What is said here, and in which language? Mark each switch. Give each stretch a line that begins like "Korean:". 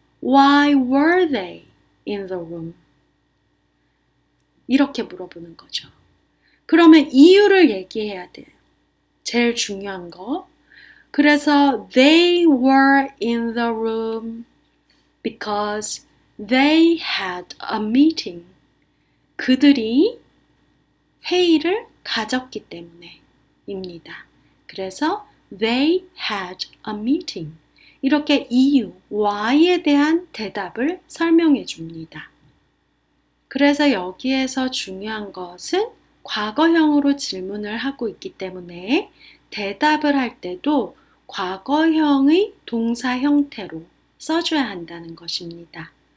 English: Why were they in the room?
Korean: 이렇게 물어보는 거죠. 그러면 이유를 얘기해야 돼요. 제일 중요한 거. 그래서
English: they were in the room because they had a meeting.
Korean: 그들이 회의를 가졌기 때문에입니다. 그래서
English: they had a meeting.
Korean: 이렇게 이유, why에 대한 대답을 설명해 줍니다. 그래서 여기에서 중요한 것은 과거형으로 질문을 하고 있기 때문에 대답을 할 때도 과거형의 동사 형태로 써줘야 한다는 것입니다.